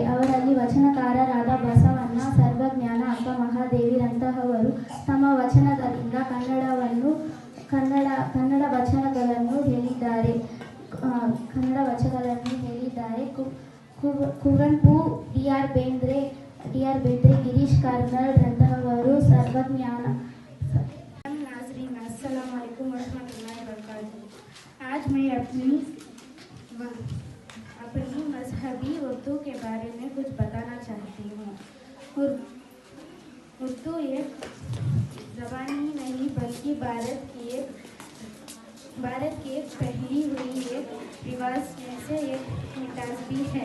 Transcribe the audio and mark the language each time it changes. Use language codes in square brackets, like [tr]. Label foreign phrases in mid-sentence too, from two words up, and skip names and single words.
[kn] ಅವರಲ್ಲಿ ವಚನಕಾರರಾದ ಬಸವಣ್ಣ, ಸರ್ವಜ್ಞಾನ, ಅಕ್ಕ ಮಹಾದೇವಿರಂತಹವರು ತಮ್ಮ ವಚನಗಳಿಂದ ಕನ್ನಡ ವಚನಗಳನ್ನು ಹೇಳಿದ್ದಾರೆ. ಕುವೆಂಪು, DR ಬೇಂದ್ರೆ, ಗಿರೀಶ್ ಕಾರ್ನಾಡ್ ರಂತಹವರು ಸರ್ವಜ್ಞಾನ. [ar] नाज़रीन, السلام عليكم ورحمة الله وبركاته. [ur] آج میں اپنی مذہبی اردو کے بارے میں کچھ بتانا چاہتی ہوں. اردو ایک زبان ہی نہیں بلکہ بھارت کی ایک پہلی ہوئی ایک رواج میں سے ایک مٹھاس بھی ہے.